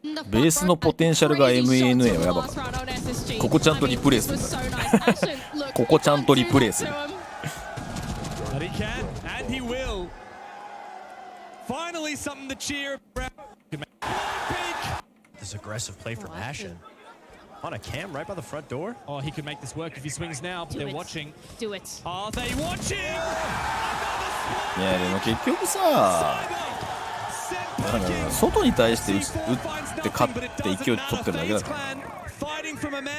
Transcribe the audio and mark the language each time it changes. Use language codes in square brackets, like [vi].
[ja] ベースのポテンシャルが MNA はやばかった。ここちゃんとリプレイする。ここちゃんとリプレイする。 [en] But he can, and he will. Finally, something to cheer about. This aggressive play from Ashen. On a cam right by the front door. Oh, he could make this work if he swings now, but they're watching. Do it. Are they watching? [ja] いやでも結局さ、なんか外に対して打って勝って勢い取ってるだけだから。